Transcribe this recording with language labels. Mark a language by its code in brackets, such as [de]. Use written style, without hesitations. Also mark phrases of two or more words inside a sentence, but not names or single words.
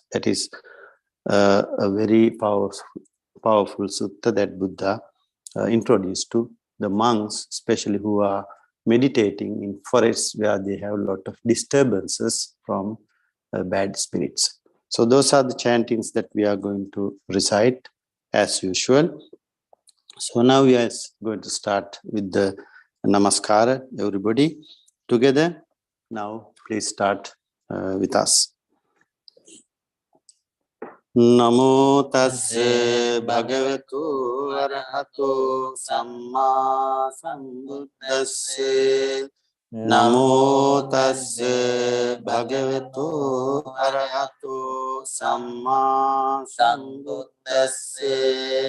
[en] That is a very powerful sutta that Buddha introduced to the monks, especially who are meditating in forests where they have a lot of disturbances from bad spirits. So those are the chantings that we are going to recite as usual. So now we are going to start with the Namaskara, everybody together. Now please start with us. [pi] Namo tassa bhagavato arahato samma sambuddhassa. Namo tassa bhagavato arahato samma sambuddhassa.